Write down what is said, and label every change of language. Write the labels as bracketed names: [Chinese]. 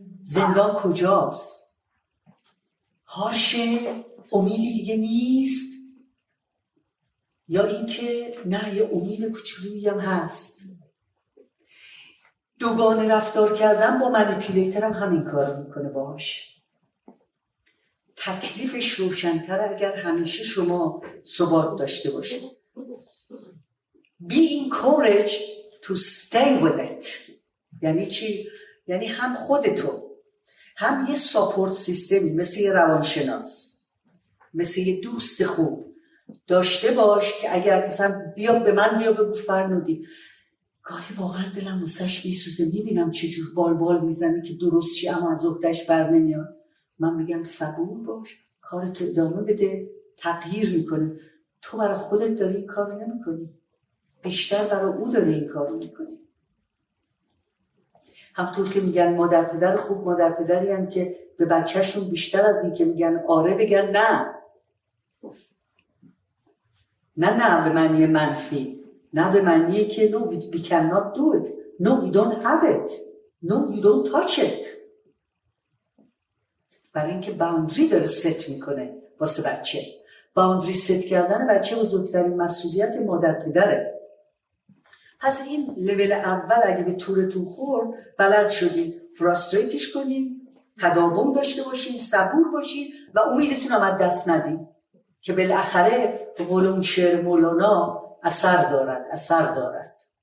[Persian] زندان کجاست؟ هاشه امیدی دیگه نیست، یا اینکه نه یه امید کوچولویی هم هست. دوگانه رفتار کردن با منیپولیتر هم همین کار میکنه باهاش. تکلیفش روشن‌تر اگر همیشه شما ثبات داشته باشید. [English] Be encouraged to stay with it. [Persian] یعنی چی؟ یعنی هم خودتو هم یه ساپورت سیستمی مثل یه روانشناس، مثل یه دوست خوب داشته باش که اگر مثلا به من بیا بگو فرنودی گاهی واقعا دلم واسش میسوزه، میبینم چجور بال میزنه که درست چی اما از عهده‌اش بر نمیاد. من میگم صبور باش، کارتو ادامه بده، تغییر میکنه. تو برای خودت داری این کار نمیکنی، بیشتر برای او داری این کار میکنی. همطور که میگن مادر پدر خوب مادر پدری هم که به بچهشون بیشتر از این که میگن آره بگن نه. نه به معنی منفی، نه به معنی که [English] no we cannot do it, no you don't have it, no you don't touch it. [Persian] برای اینکه باوندری داره ست میکنه واسه بچه. باوندری ست کردن بچه بزرگترین مسئولیت مادر پدره. پس این لول اول اگه به تورتون خورد بلد شدین فراستریتش کنین، تداوم داشته باشین، صبور باشین و امیدتون هم از دست ندین که بالاخره به قول اون شعر مولانا اثر دارد.